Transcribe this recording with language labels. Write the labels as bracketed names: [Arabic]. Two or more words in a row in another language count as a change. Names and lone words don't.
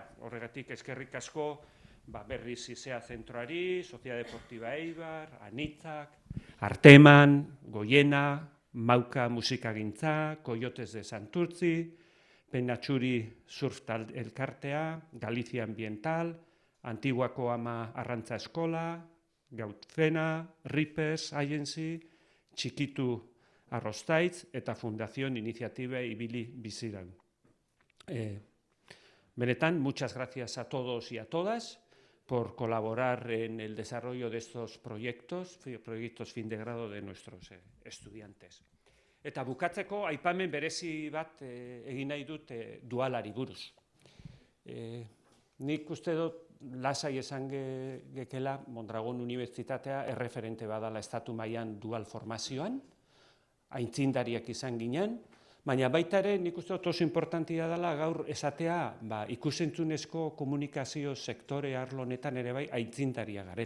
[Basque] Horregatik eskerrik asko berriz izea zentroari, Sociedad Deportiva Eibar, Anitzak, Arteman, Goiena, Mauka musikagintza, Coyotes de Santurtzi, Penatxuri surf elkartea, Galizia Ambiental, Antiguako Ama Arrantza Eskola, Gautfena, Ripes Agency, Txikitu Arrostaitz eta Fundación Iniciativa Ibili Biziran. Benetan, [Spanish] muchas gracias a todos y a todas por colaborar en el desarrollo de estos proyectos fin de grado de nuestros estudiantes. [Basque] Eta bukatzeko, aipamen berezi bat egin nahi dut dualari buruz. Nik uste dut lasai esan gekela Mondragon Unibertsitatea erreferente badala estatu mailan dual formazioan, aintzindariak izan ginen, baina baita ere nik uste dut oso importantia dela gaur esatea ikusentzunezko komunikazio sektore arlo honetan ere bai aintzindaria garela.